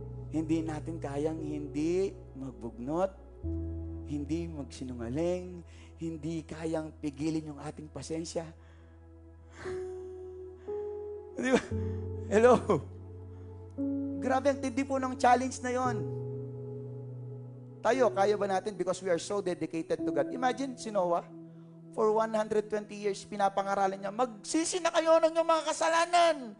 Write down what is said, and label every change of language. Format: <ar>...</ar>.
<tl>Hindi natin kayang hindi magbugnot, hindi magsinungaling, hindi kayang pigilin yung ating pasensya. Di ba? Hello? Grabe ang tindi po ng challenge na yon. Tayo, kaya ba natin</tl> <en>because we are so dedicated to God?</en> <tl>Imagine si Noah,</tl> <en>for 120 years,</en> <tl>pinapangaralan niya, magsisi na kayo ng inyong mga kasalanan.</tl>